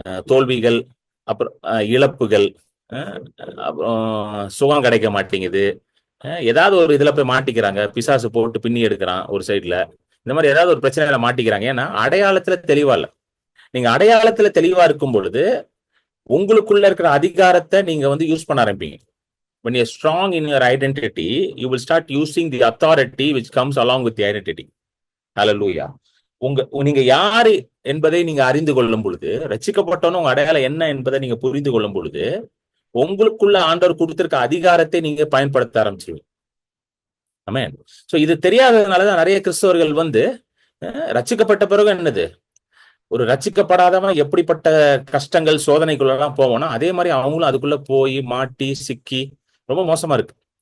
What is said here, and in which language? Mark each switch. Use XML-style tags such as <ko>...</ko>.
<ta>தோல்விகள், அப்புறம் இழப்புகள், அப்புறம் சுகம் கிடைக்க மாட்டேங்குது, ஏதாவது ஒரு இதுல போய் மாட்டிக்கிறாங்க, பிசாசு போட்டு பின்னி எடுக்கிறான் ஒரு சைட்ல, இந்த மாதிரி ஏதாவது ஒரு பிரச்சனையில மாட்டிக்கிறாங்க. ஏன்னா அடையாளத்துல தெளிவா இல்ல. நீங்க அடையாளத்துல தெளிவா இருக்கும் பொழுது உங்களுக்குள்ள இருக்கிற அதிகாரத்தை நீங்க வந்து யூஸ் பண்ண ஆரம்பிப்பீங்க.</ta> <en>when you're strong in your identity, you will start using the authority which comes along with the identity. Hallelujah.</en> <ta>நீங்க யாரு என்பதை நீங்க அறிந்து கொள்ளும் பொழுது, ரட்சிக்கப்பட்டவனும் உங்க அடையாளம் என்ன என்பதை நீங்க புரிந்து கொள்ளும் பொழுது, உங்களுக்குள்ள ஆண்டவர் கொடுத்திருக்க அதிகாரத்தை நீங்க பயன்படுத்த ஆரம்பிச்சிருவீங்க. ஆமென். சோ இது தெரியாததுனாலதான் நிறைய கிறிஸ்தவர்கள் வந்து ரட்சிக்கப்பட்ட பிறகு என்னது, ஒரு ரட்சிக்கப்படாதவன் எப்படிப்பட்ட கஷ்டங்கள் சோதனைக்குள்ள எல்லாம் போவோம்னா அதே மாதிரி அவங்களும் அதுக்குள்ள போய் மாட்டி சிக்கி ரொம்ப மோசமா இருக்கு.</ta>